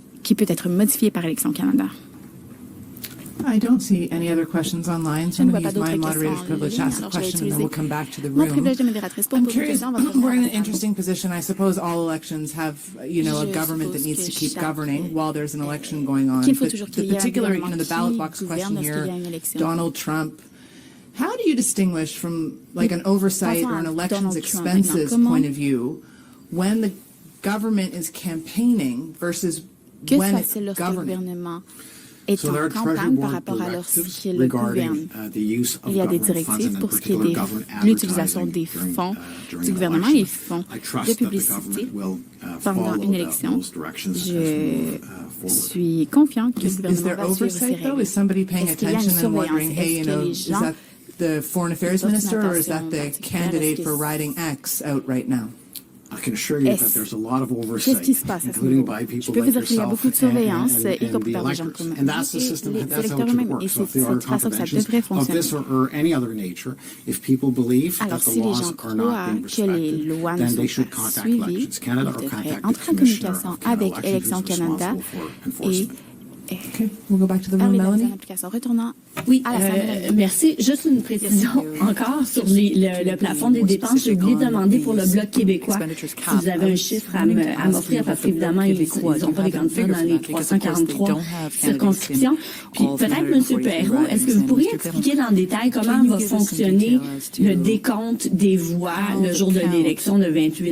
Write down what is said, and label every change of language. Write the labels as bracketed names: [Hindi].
[French] Qui peut être modifié par Élections Canada. [English] I don't see any other questions online, so I'm going to use my moderator's privilege to ask a question, and then we'll come back to the room. I'm curious, we're in an interesting position. I suppose all elections have, a government that needs to keep governing while there's an election going on. But the particular, the ballot box question here, Donald Trump, how do you distinguish from like an oversight or an elections expenses point of view when the government is campaigning versus when it's governing? [French] Est en campagne par rapport à lorsqu'il gouverne. Il y a des directives pour ce qui est de l'utilisation des fonds du gouvernement et les fonds de publicité pendant une élection. Je suis confiant que le gouvernement va suivre ces règles. Est-ce qu'il y a une surveillance? Est-ce que les gens... [English] The foreign affairs minister, or is that the candidate for riding X out right now? I can assure you that there's a lot of oversight, including by people like yourself and the electors. And that's the system, that's how it should work. So if there are contraventions of this or any other nature, if people believe that the laws are not being respected, then they should contact Elections Canada or contact the Commissioner of Elections who's responsible for enforcement. Okay, we'll go back to the room, Melanie. [French] Oui, merci. Juste une précision encore sur le plafond des dépenses. J'ai oublié de demander pour le Bloc québécois si vous avez un chiffre à m'offrir, parce qu'évidemment, ils n'ont pas les candidats dans les 343 circonscriptions. Puis peut-être, M. Perrault, est-ce que vous pourriez expliquer dans le détail comment va fonctionner le décompte des voix le jour de l'élection le 28?